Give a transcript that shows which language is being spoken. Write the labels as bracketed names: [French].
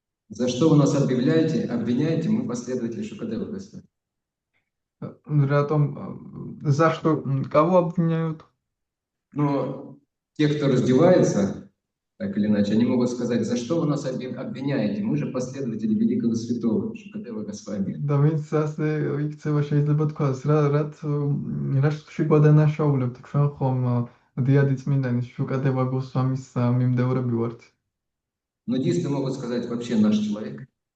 [Russian] За что вы нас обвиняете, мы последователи Шукадева Господа. За что кого обвиняют? Но те, кто раздевается, так или иначе, они могут сказать, за что вы нас обвиняете? Мы же последователи великого святого Шукадева Госвами. [Georgian] და ვინც ასე იქცევა შეიძლება თქვას, რაც შეგვადანაშაულებთ, ჩვენ ხომ დიადი წმინდანის შუკადევა გოსვამის მიმდევრები ვართ. [Russian] Нудисты могут сказать, вообще наш человек.